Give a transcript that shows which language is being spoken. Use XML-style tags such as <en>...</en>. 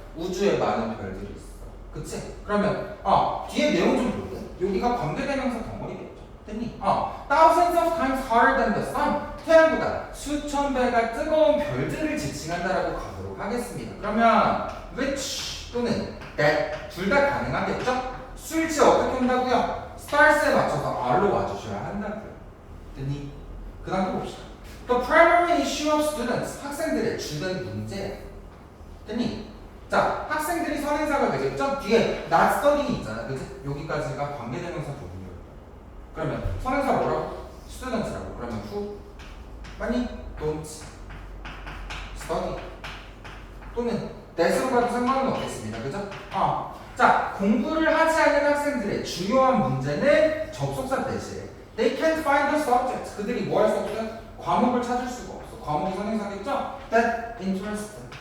<ko>우주에 많은 별들이 있어. 그치? 그러면 뒤에 내용 좀 볼게. 여기가 관계대명사 덩어리겠죠. 됐니?</ko> <en>Thousands of times hotter than the sun.</en> <ko>태양보다 수천 배가 뜨거운 별들을 지칭한다라고 가도록 하겠습니다. 그러면 which 또는 that 둘 다 가능하겠죠? 수일치 어떻게 한다고요? stars에 맞춰서 R로 와주셔야 한다고요. 됐니? 그 다음 또 봅시다.</ko> <en>The primary issue of students,</en> <ko>학생들의 주된 문제. 됐니? 자, 학생들이 선행사가 되겠죠? 뒤에 not studying 있잖아, 그치? 여기까지가 관계대명사 부분이에요. 그러면 선행사 뭐라고? students라고. 그러면 who? 아니,</ko> <en>don't study.</en> <ko>또는 that으로 가도 상관은 없겠습니다, 그죠? 자, 공부를 하지 않는 학생들의 주요한 문제는 접속사 대신에</ko> <en>they can't find the subject.</en> <ko>그들이 뭐 할 수 없어요? 과목을 찾을 수가 없어. 과목이 선행사겠죠?</ko> <en>That interest.</en>